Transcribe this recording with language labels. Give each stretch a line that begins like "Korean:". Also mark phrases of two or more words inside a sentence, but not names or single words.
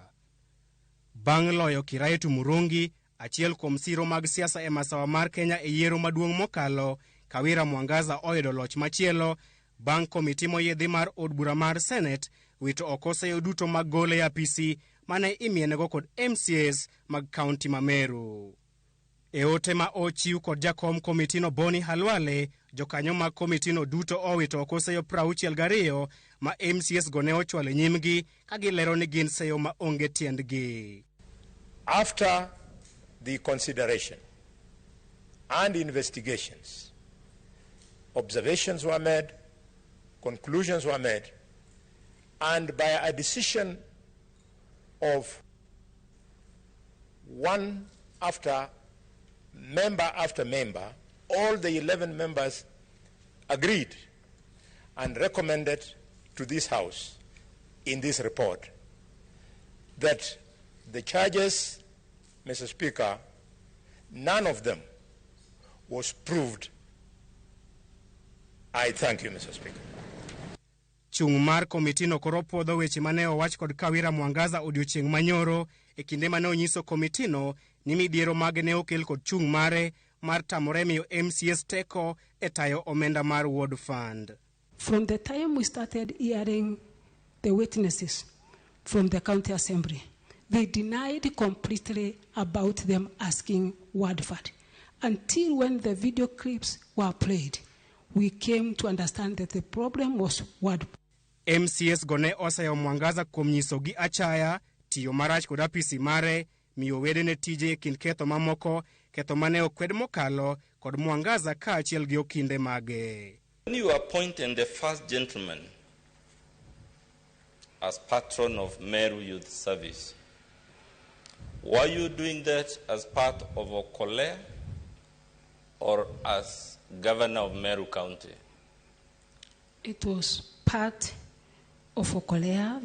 Luo (Kenya and Tanzania): Bang' loyo Kiraitu Murungi, achiel kuom siro mag siasa e masawa mar Kenya e yiero maduong' mokalo, Kawira Mwangaza oyudo loch machielo bang' komiti moyiedhi mar od bura mar Senate wito oko seyo duto mag gole e apisi mane imienego kod MCAs mag kaunti ma Meru. E ote ma ochiw kod jakom komitino Boni Halwale, jokanyo mag komitino duto owito oko seyo 62 ma MCAs go ne ochwalo nyimgi ka gilero ni gin seyo ma onge tiendgi.
English: After the consideration and investigations, observations were made, conclusions were made, and by a decision of one after member, all the 11 members agreed and recommended to this House in this report that the charges, Mr. Speaker, none of them was proved. I thank you, Mr. Speaker.
Luo (Kenya and Tanzania): Chung' mar komitino koro puodho weche mane owach kod Kawira Mwangaza odiochieng' manyoro e kinde mane onyiso komitino ni midhiero mag ne okel kod chung' mare mar tamore miyo MCAs teko e tayo omenda mar Ward Fund.
English: From the time we started hearing the witnesses from the county assembly, they denied completely about them asking Ward Fund. Until when the video clips were played, we came to understand that the problem was Ward Fund.
Luo (Kenya and Tanzania): MCAs gone osayo Mwangaza kuom nyisogi achaya, tiyo marach kod apisi mare, miyo wedene tije kind ketho mamoko, ketho mane okwed mokalo kod Mwangaza kaachiel gi okinde mage.
English: When you appointed the first gentleman as patron of Meru Youth Service, were you doing that as part of Okolea or as governor of Meru County? It was part of Okolea.